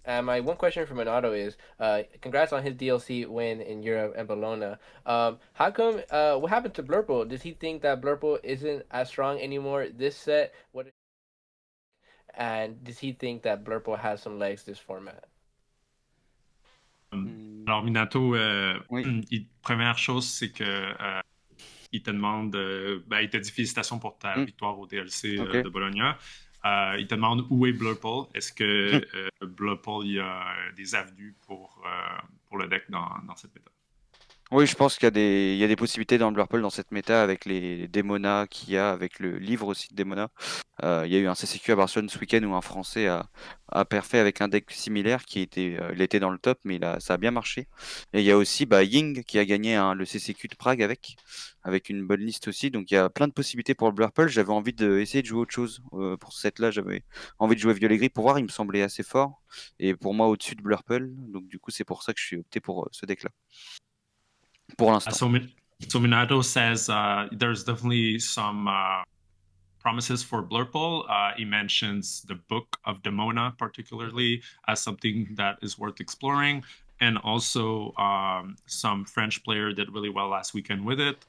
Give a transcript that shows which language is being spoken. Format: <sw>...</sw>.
<en>And my one question for Minato is, congrats on his DLC win in Europe and Bologna. How come? What happened to Blurple? Does he think that Blurple isn't as strong anymore this set? And does he think that Blurple has some legs this format?</en> <fr>Alors, Minato, Oui. première chose, c'est que il te demande, il te dit félicitations pour ta victoire au DLC de Bologna. Il te demande où est Blurple. Est-ce que Blurple, il y a des avenues pour le deck dans cette méta? Oui, je pense qu'il y a des possibilités dans le Blurple dans cette méta avec les démonas qu'il y a, avec le livre aussi de démonas. Il y a eu un CCQ à Barcelone ce week-end où un Français a perfait avec un deck similaire il était dans le top, mais ça a bien marché. Et il y a aussi Ying qui a gagné le CCQ de Prague avec une bonne liste aussi. Donc il y a plein de possibilités pour le Blurple. J'avais envie d'essayer de jouer autre chose pour ce set-là. J'avais envie de jouer violet gris pour voir. Il me semblait assez fort. Et pour moi, au-dessus de Blurple. Donc du coup, c'est pour ça que je suis opté pour ce deck-là. Pour l'instant.</fr> <en>So Minato says there's definitely some promises for Blurple. He mentions the Book of Demona particularly as something that is worth exploring. And also some French player did really well last weekend with it.</en>